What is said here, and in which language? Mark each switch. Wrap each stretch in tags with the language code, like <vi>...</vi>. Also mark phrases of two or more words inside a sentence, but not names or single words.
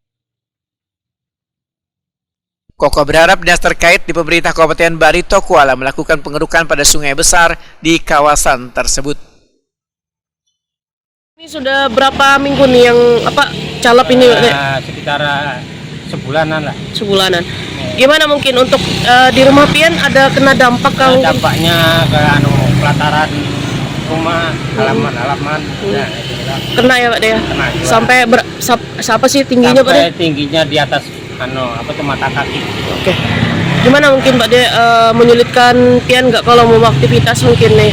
<id>Koko berharap dinas terkait di pemerintah Kabupaten Barito Kuala melakukan pengerukan pada sungai besar di kawasan tersebut. Ini sudah berapa minggu nih yang calap ini? Sekitar sebulanan lah. Sebulanan. Gimana mungkin untuk di rumah pian ada kena dampak kalau dampaknya ke pelataran rumah halaman ya, kena ya Pak deh? Kena juga. Sampai siapa sih tingginya Pak deh? Sampai tingginya di atas mata kaki. Oke. Gimana mungkin Pak deh menyulitkan pian nggak kalau mau aktivitas mungkin nih?</id>